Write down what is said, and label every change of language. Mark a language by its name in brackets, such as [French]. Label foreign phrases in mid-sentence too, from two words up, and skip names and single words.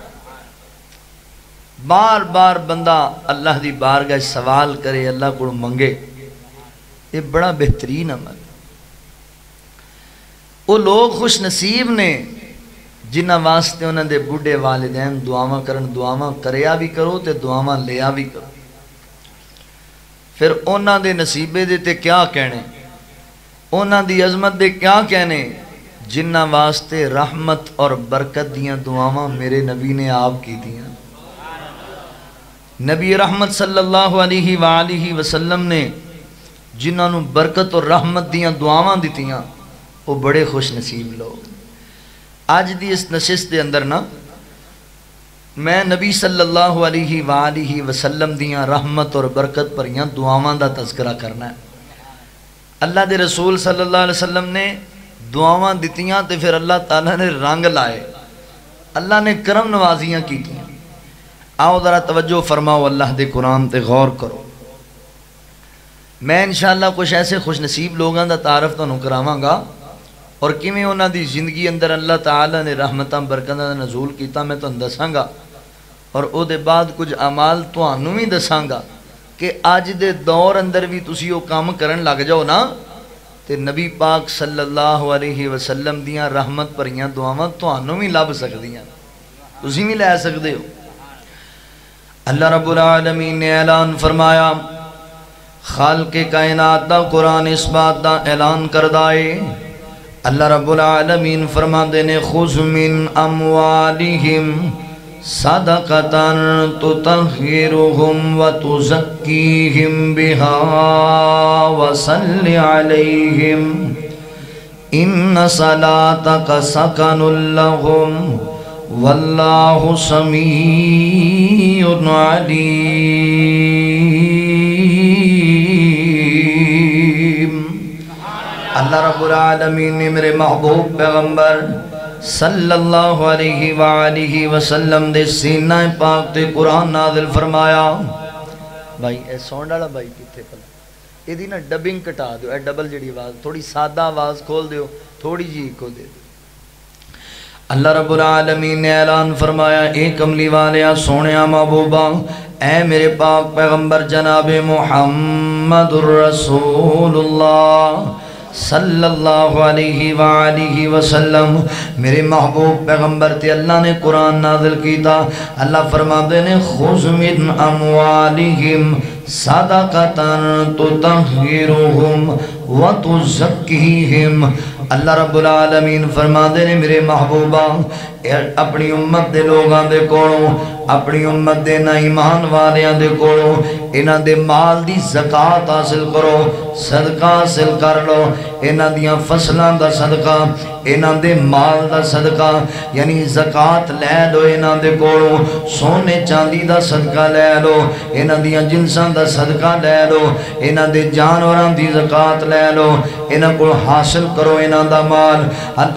[Punjabi] بار بار بندہ اللہ دی بارگاہ سوال کرے، اللہ کو منگے، یہ بڑا بہترین عمل۔ وہ لوگ خوش نصیب نے جنہ واسطے انہوں دے بڑھے والدین دعاواں کرن، دعاواں کریا بھی کرو تے دعاواں لیا بھی کرو۔ پھر انہوں دے نصیبے دے تے کیا کہنے، انہوں دی عظمت دے کیا کہنے جنہ واسطے رحمت اور برکت دیاں دعاواں میرے نبی نے آپ کی دیاں۔ نبی رحمت [Arabic] صلی اللہ علیہ وآلہ وسلم [Punjabi] نے جنہوں نے برکت اور رحمت دیاں دعاواں دیتیاں، وہ بڑے خوش نصیب لوگ۔ آج دی اس نشست دے اندر نا میں نبی [Arabic] صلی اللہ علیہ وآلہ وسلم [Punjabi] دیاں رحمت اور برکت پریاں دعاواں دا تذکرہ کرنا ہے۔ اللہ دے رسول [Arabic] صلی اللہ علیہ وسلم [Punjabi] نے دعاواں دیتیاں تے پھر اللہ تعالیٰ نے رنگ لائے، اللہ نے کرم نوازیاں کیتیاں۔ آؤ ذرا توجہ فرماؤ، اللہ دے قرآن تے غور کرو۔ میں انشاءاللہ کچھ ایسے خوش نصیب لوگاں دا تعارف تو کراواں گا اور کیویں انہاں دی زندگی اندر اللہ تعالیٰ نے رحمتاں برکتاں دا نزول کیتا میں تانوں دساں گا، اور او دے بعد کچھ اعمال تانوں بھی دساں گا کہ آج دے دور اندر بھی تسی او کام کرن لگ جاؤ نا تے نبی پاک [Arabic] صلی اللہ علیہ وسلم [Punjabi] دیاں رحمت بھریاں دعاواں تانوں بھی لب سکدیاں، تسی بھی لے سکدے ہو۔ [Arabic] اللہ رب العالمین [Punjabi] نے اعلان فرمایا، خالق کائنات دا قرآن اس بات دا اعلان کردائے۔ [Arabic] اللہ رب العالمین [Punjabi] فرماندے نے، [Arabic] خُذْ مِنْ أَمْوَالِهِمْ صَدَقَةً تُطَهِّرُهُمْ وَتُزَكِّيهِمْ بِهَا وَصَلِّ عَلَيْهِمْ إِنَّ صَلَاتَكَ سَكَنٌ لَهُمْ واللہ سمیع علیم۔ اللہ رب العالمین [Punjabi] نے میرے محبوب پیغمبر [Arabic] صلی اللہ علیہ وآلہ وسلم [Punjabi] دے سینہ پاک تے قرآن نازل فرمایا۔ بھائی اے ساؤنڈ والا بھائی کتھے پلا، یہ دی نا ڈبنگ کٹا دیو، اے ڈبل جڑی آواز تھوڑی سادہ آواز کھول دیو، تھوڑی جی کو دے دیو۔ [Arabic] اللہ رب العالمین [Punjabi] نے اعلان فرمایا، اے کملی والیا سونیا محبوبہ، اے میرے پاک پیغمبر جناب محمد [Arabic] الرسول اللہ صلی اللہ علیہ وآلہ وسلم، [Punjabi] میرے محبوب پیغمبر تے اللہ نے قرآن نازل کیتا۔ اللہ فرماتے نے، [Arabic] خُذْ مِنْ أَمْوَالِهِمْ صَدَقَةً تُطَهِّرُهُمْ وَتُزَكِّيهِمْ۔ اللہ رب العالمین [Punjabi] فرماتے نے، میرے محبوبہ اپنی امت دے لوگاں دے کولوں، اپنی امت دے نا ایمان والیاں دے کولوں انہاں دے مال دی زکاة حاصل کرو، صدقہ حاصل کر لو، انہاں دیاں فصلاں دا صدقہ، انہاں دے مال دا صدقہ، یعنی زکاة لے لو انہاں دے کولوں، سونے چاندی دا صدقہ لے لو، انہاں دیاں جنساں دا صدقہ لے لو، انہاں دے جانوراں دی زکاة لے لو، انہاں کو حاصل کرو انہاں دا مال۔